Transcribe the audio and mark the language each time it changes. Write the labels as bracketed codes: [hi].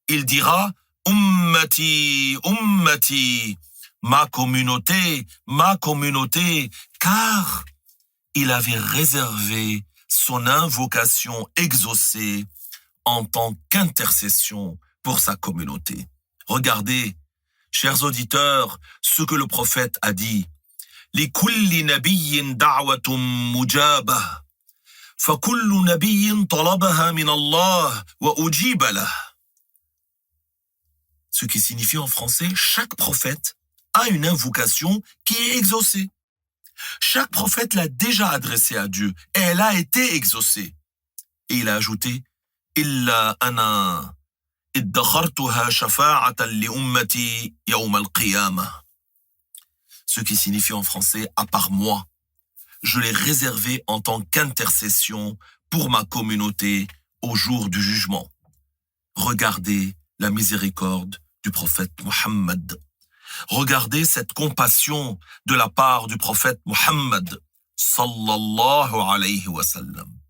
[fr] il dira Ummati, Ummati, ma communauté, car il avait réservé son invocation exaucée en tant qu'intercession pour sa communauté. Regardez, chers auditeurs, ce que le prophète a dit. [ar] لكل نبي دعوة مجابة فكل نبي طلبها من الله وأجيب له. [fr] Ce qui signifie en français, chaque prophète a une invocation qui est exaucée. Chaque prophète l'a déjà adressée à Dieu et elle a été exaucée. Et il a ajouté [ar] إلا أنا ادخرتها شفاعة لأمتي يوم القيامة. [fr] Ce qui signifie en français, à part moi, je l'ai réservé en tant qu'intercession pour ma communauté au jour du jugement. Regardez la miséricorde du prophète Muhammad. Regardez cette compassion de la part du prophète Muhammad, sallallahu alayhi wa sallam.